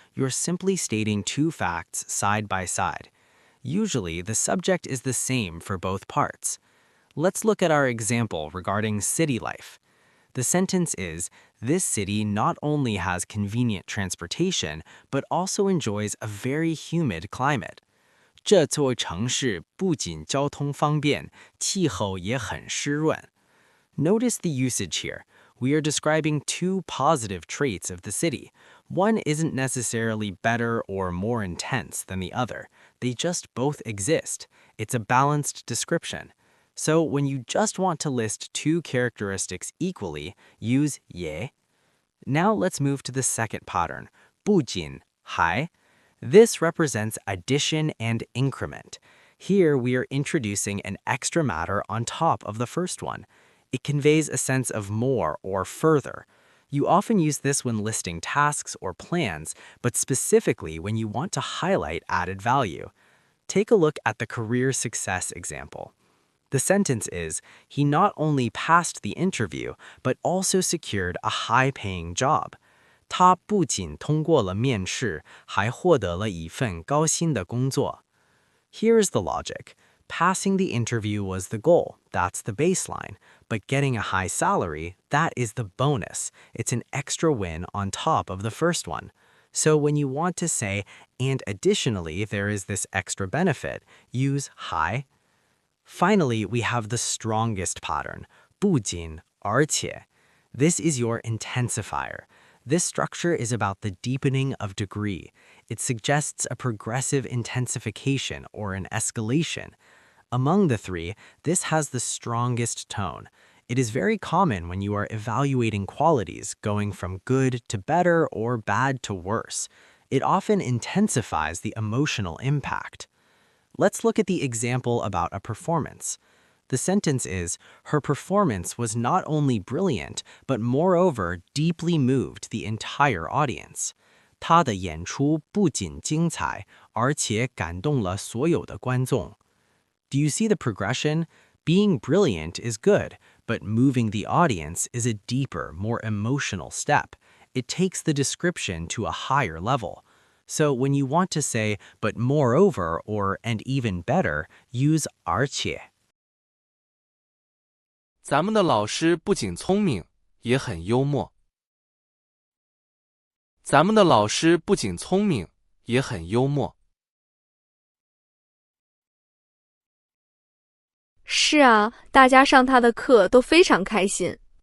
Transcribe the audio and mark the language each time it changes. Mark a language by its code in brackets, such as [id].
[en] You're simply stating two facts side by side. Usually, the subject is the same for both parts. Let's look at our example regarding city life. The sentence is, this city not only has convenient transportation, but also enjoys a very humid climate. [zh] 这座城市不仅交通方便，气候也很湿润. [en] Notice the usage here. We are describing two positive traits of the city. One isn't necessarily better or more intense than the other. They just both exist. It's a balanced description. So when you just want to list two characteristics equally, use 也. Now let's move to the second pattern, 不仅, 还. This represents addition and increment. Here we are introducing an extra matter on top of the first one. It conveys a sense of more or further. You often use this when listing tasks or plans, but specifically when you want to highlight added value. Take a look at the career success example. The sentence is, he not only passed the interview, but also secured a high-paying job. [zh] 他不仅通过了面试，还获得了一份高薪的工作. [en] Here's the logic. Passing the interview was the goal. That's the baseline. But getting a high salary, that is the bonus. It's an extra win on top of the first one. So when you want to say, and additionally there is this extra benefit, use 还. Finally, we have the strongest pattern, 不仅, 而且. This is your intensifier. This structure is about the deepening of degree. It suggests a progressive intensification or an escalation. Among the three, this has the strongest tone. It is very common when you are evaluating qualities, going from good to better or bad to worse. It often intensifies the emotional impact. Let's look at the example about a performance. The sentence is, her performance was not only brilliant, but moreover deeply moved the entire audience. [zh] 她的演出不仅精彩，而且感动了所有的观众. [en] Do you see the progression? Being brilliant is good, but moving the audience is a deeper, more emotional step. It takes the description to a higher level. So when you want to say, but moreover, or and even better, use 而且. [zh] 咱们的老师不仅聪明，也很幽默。咱们的老师不仅聪明，也很幽默。是啊，大家上他的课都非常开心。